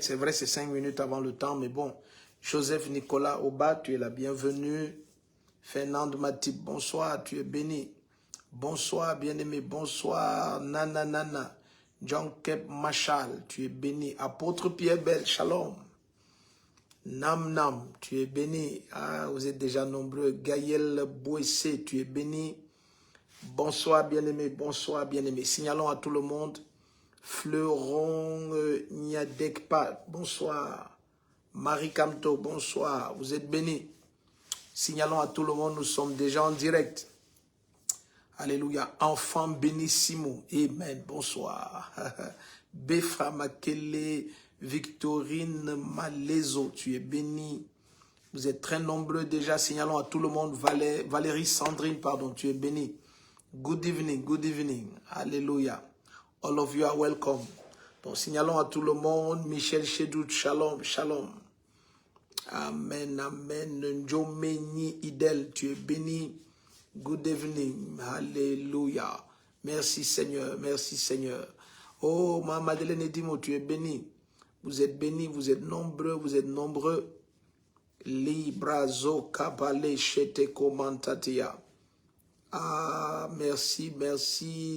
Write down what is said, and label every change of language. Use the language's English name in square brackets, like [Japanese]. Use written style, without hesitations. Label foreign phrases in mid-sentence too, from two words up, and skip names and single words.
[French] C'est vrai, c'est 5 minutes avant le temps, mais bon. Joseph Nicolas Oba, tu es la bienvenue. Fernande Matip, bonsoir, tu es béni. Bonsoir, bien-aimé, bonsoir, Nana Nana. John Kep Machal, tu es béni. Apôtre Pierre Bell, shalom. Nam Nam, tu es béni. Ah, vous êtes déjà nombreux. Gaël Bouessé, tu es béni. Bonsoir, bien-aimé, bonsoir, bien-aimé. Signalons à tout le monde. Fleuron Niadekpa, bonsoir. Marie Camto, bonsoir. Vous êtes bénis. Signalons à tout le monde, nous sommes déjà en direct. Alléluia. Enfant bénissimo. Amen. Bonsoir. Befra Makele, Victorine Malezo, tu es béni. Vous êtes très nombreux déjà. Signalons à tout le monde. Valérie Sandrine, pardon, tu es béni. [English] Good evening, good evening. Alléluia. All of you are welcome. [French] Donc, signalons à tout le monde. Michel Chedout, shalom, shalom. Amen, amen. Njomeni Idel, tu es béni. [English] Good evening. [French] Alléluia. Merci Seigneur, merci Seigneur. Oh, ma Madeleine Edimo, tu es béni. Vous êtes bénis, vous êtes nombreux, vous êtes nombreux. Librazo Kabale Shete Komantatia. Ah, merci, merci.